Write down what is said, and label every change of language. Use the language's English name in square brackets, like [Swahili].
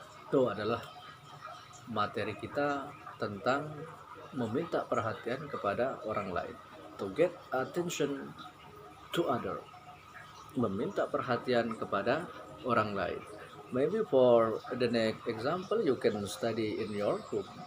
[Indonesian] Itu adalah materi kita tentang meminta perhatian kepada orang lain. [English] To get attention to other. [Indonesian] Meminta perhatian kepada orang lain. [English] Maybe for the next example you can study in your home.